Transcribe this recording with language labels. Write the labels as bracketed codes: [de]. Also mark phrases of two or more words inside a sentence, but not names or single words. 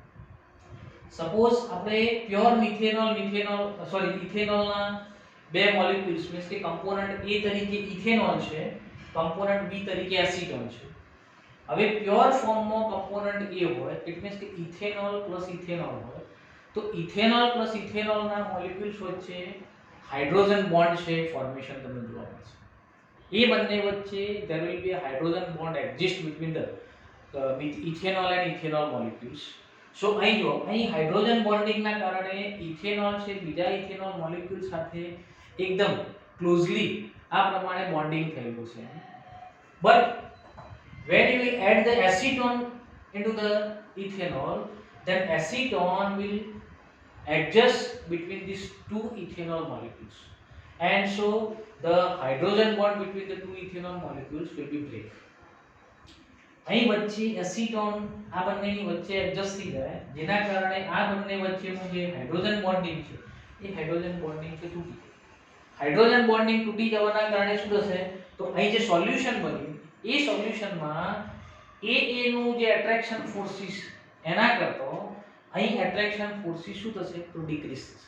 [gu] સપોઝ આપણે પ્યોર ઇથેનોલના બે મોલેક્યુલ્સ મીન્સ કે કમ્પોનન્ટ A તરીકે ઇથેનોલ છે, કમ્પોનન્ટ B તરીકે એસિટોન છે. હવે પ્યોર ફોર્મમાં કમ્પોનન્ટ A હોય [en] it means [gu] કે [en] ethanol plus ethanol [gu] હોય તો ઇથેનોલ પ્લસ ઇથેનોલના મોલેક્યુલ્સ વચ્ચે [en] hydrogen bond [gu] છે ફોર્મેશન તમને જોવા મળશે. એ બંને વચ્ચે [en] there will be a hydrogen bond exist between the ethanol and ethanol molecules. [gu] સો અહીં જો અહીં હાઇડ્રોજન બોન્ડિંગના કારણે ઇથેનોલ છે બીજા ઇથેનોલ મોલેક્યુલ સાથે એકદમ ક્લોઝલી આ પ્રમાણે બોન્ડિંગ થયેલું છે. [en] બટ when you add the acetone into the ethanol, then acetone will adjust between these two ethanol molecules, and so the hydrogen bond between the two ethanol molecules will be break. [gu] અહીં વચ્ચે એસિટોન આ બંનેની વચ્ચે એડજસ્ટ થઈ જાય જેના કારણે આ બંને વચ્ચેનું જે [en] hydrogen bonding [gu] છે એ [en] hydrogen bonding [gu] છે તૂટી જાય. [en] hydrogen bonding [gu] તૂટી જવાના કારણે શું થશે તો અહીં જે સોલ્યુશન બન્યું એ સોલ્યુશનમાં એ નું જે [en] attraction forces [gu] એના કરતો અહીં [en] attraction forces [gu] શું થશે તો ડિક્રીઝ થશે.